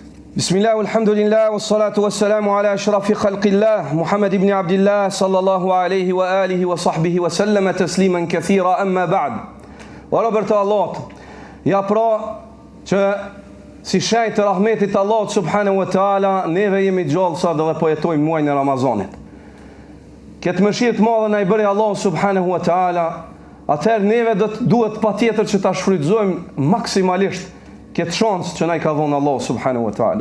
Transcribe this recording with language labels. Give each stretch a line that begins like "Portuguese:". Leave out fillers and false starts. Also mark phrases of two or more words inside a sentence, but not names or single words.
Arabic: بسم الله، الحمد لله، والصلاة والسلام على أشرف خلق الله، محمد بن عبد الله، صلى الله عليه وعلى آله وصحبه وسلم تسليما كثيرا، أما بعد.
Albanian: O robër të Allahut, ja pra që si shenjë të rahmetit Allahut
Arabic: سبحانه وتعالى,
Albanian: neve jemi gjallë sa dhe po jetojmë muajin e Ramazanit. Këtë mëshirë të madhe na i bëri Allahu
Arabic: سبحانه وتعالى,
Albanian: atëherë neve duhet patjetër që ta shfrytëzojmë maksimalisht këtë shansë që na i ka dhënë Allahu
Arabic: سبحانه وتعالى.